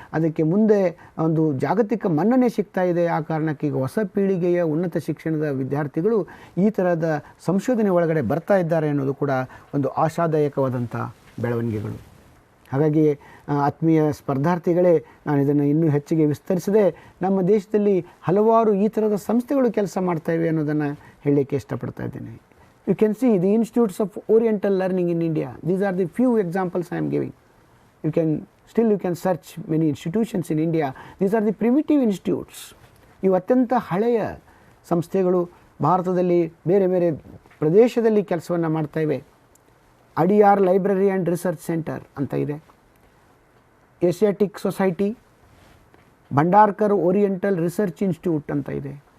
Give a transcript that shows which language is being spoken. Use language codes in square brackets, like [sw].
[kn] ಅದಕ್ಕೆ ಮುಂದೆ ಒಂದು ಜಾಗತಿಕ ಮನ್ನಣೆ ಸಿಗ್ತಾ ಇದೆ. ಆ ಕಾರಣಕ್ಕೆ ಈಗ ಹೊಸ ಪೀಳಿಗೆಯ ಉನ್ನತ ಶಿಕ್ಷಣದ ವಿದ್ಯಾರ್ಥಿಗಳು ಈ ಥರದ ಸಂಶೋಧನೆ ಒಳಗಡೆ ಬರ್ತಾ ಇದ್ದಾರೆ ಅನ್ನೋದು ಕೂಡ ಒಂದು ಆಶಾದಾಯಕವಾದಂಥ ಬೆಳವಣಿಗೆಗಳು. ಹಾಗಾಗಿ ಆತ್ಮೀಯ ಸ್ಪರ್ಧಾರ್ಥಿಗಳೇ, ನಾನು ಇದನ್ನು ಇನ್ನೂ ಹೆಚ್ಚಿಗೆ ವಿಸ್ತರಿಸದೆ ನಮ್ಮ ದೇಶದಲ್ಲಿ ಹಲವಾರು ಈ ಥರದ ಸಂಸ್ಥೆಗಳು ಕೆಲಸ ಮಾಡ್ತಾ ಇವೆ ಅನ್ನೋದನ್ನು ಹೇಳಲಿಕ್ಕೆ ಇಷ್ಟಪಡ್ತಾ ಇದ್ದೇನೆ. [en] You can see the institutes of Oriental learning in India. These are the few examples I am giving. You can search many institutions in India. These are the primitive institutes. [kn] ಇವು ಅತ್ಯಂತ ಹಳೆಯ ಸಂಸ್ಥೆಗಳು ಭಾರತದಲ್ಲಿ ಬೇರೆ ಬೇರೆ ಪ್ರದೇಶದಲ್ಲಿ ಕೆಲಸವನ್ನು ಮಾಡ್ತಾ ಇವೆ. Adyar library and research centre ಅಂತ ಇದೆ. Asiatic society, Bhandarkar oriental research institute ಅಂತ ಇದೆ.